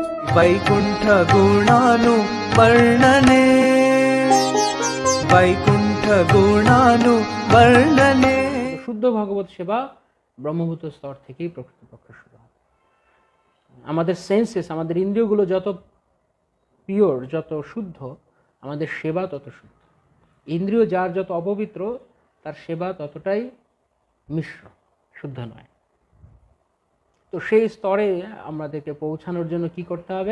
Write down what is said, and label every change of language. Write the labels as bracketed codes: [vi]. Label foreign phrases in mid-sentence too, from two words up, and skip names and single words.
[sa] वैकुंठ गुणानु वर्णने, वैकुंठ गुणानु वर्णने। [bn] শুদ্ধ ভগবত সেবা ব্রহ্মভূত स्तর থেকেই প্রকৃতপক্ষে শুরু হয়। আমাদের সেন্সেস, আমাদের ইন্দ্রিয়গুলো যত পিওর, যত শুদ্ধ, আমাদের সেবা তত শুদ্ধ। ইন্দ্রিয় যার যত অপবিত্র, তার সেবা ততটাই মিশ্র, শুদ্ধ নয়। তো সেই স্তরে আমাদেরকে পৌঁছানোর জন্য কি করতে হবে?